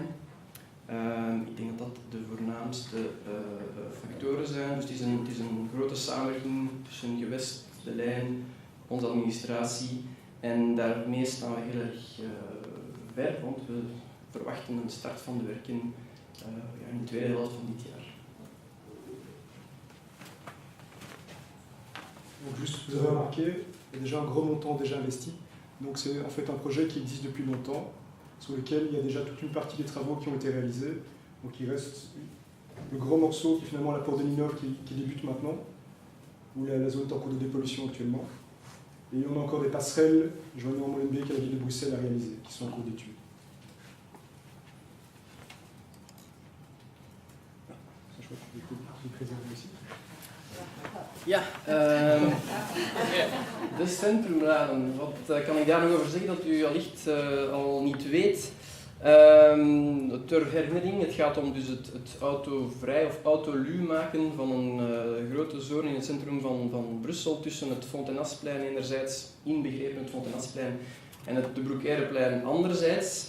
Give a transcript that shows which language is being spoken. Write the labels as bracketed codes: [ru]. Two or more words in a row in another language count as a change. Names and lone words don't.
[nl] Ik denk dat dat de voornaamste factoren zijn. Dus het is een grote samenwerking tussen Gewest, de lijn, onze administratie en daarmee staan we heel erg ver, want we verwachten een start van de werken in de tweede helft van dit jaar. [fr] Donc juste, vous avez remarqué, il y a déjà un gros montant déjà investi. Donc c'est en fait un projet qui existe depuis longtemps, sur lequel il y a déjà toute une partie des travaux qui ont été réalisés. Donc il reste le gros morceau qui est finalement la porte de Ninove qui débute maintenant, où la zone est en cours de dépollution actuellement. Et on a encore des passerelles joignant Molenbeek à la ville de Bruxelles à réaliser, qui sont en cours d'étude. Ça, je crois que je vais préserver aussi. [nl] Ja, de centrumraden. Wat kan ik daar nog over zeggen dat u allicht al niet weet? Ter herinnering, het gaat om dus het autovrij of autolu maken van een grote zone in het centrum van Brussel tussen het Fontenasplein enerzijds, inbegrepen het Fontenasplein, en het De Broekheireplein anderzijds.